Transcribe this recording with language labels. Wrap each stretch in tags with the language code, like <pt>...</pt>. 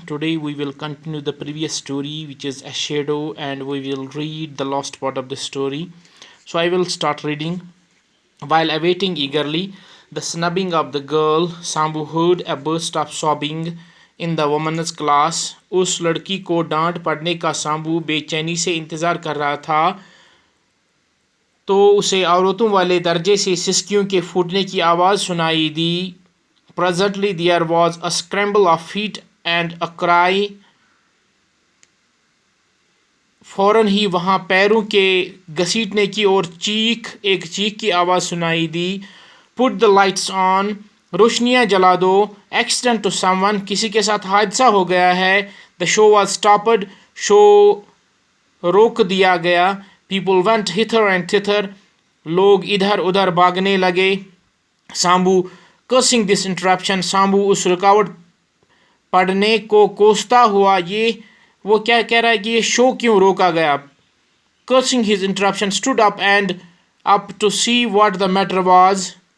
<en>Today we will continue the previous story, which is A Shadow, and we will read the last part of the story. So I will start reading. While awaiting eagerly the snubbing of the girl, Sambu heard a burst of sobbing in the woman's class.</en> <hi>उस लड़की को डांट पड़ने का सांबू बेचैनी से इंतज़ार कर रहा था तो उसे औरतों वाले दर्जे से सिसकियों के फूटने की आवाज़ सुनाई दी.</hi> <en>Presently there was a scramble of feet and a cry.</en> <hi>फौरन ही वहाँ पैरों के घसीटने की और एक चीख की आवाज़ सुनाई दी.</hi> <en>Put the lights on.</en> <hi>रोशनियाँ जला दो.</hi> <en>Accident to someone.</en> <hi>किसी के साथ हादसा हो गया है.</hi> <en>The show was stopped.</en> <hi>Show रोक दिया गया.</hi> <en>People went hither and thither.</en> <hi>लोग इधर उधर भागने लगे.</hi> <en>Sambu cursing this interruption.</en> <hi>Sambu उस रुकावट पड़ने को कोसता हुआ वो क्या कह रहा है कि ये शो क्यों रोका गया.</hi> <en>Cursing his interruption stood up to see what the matter was.</en>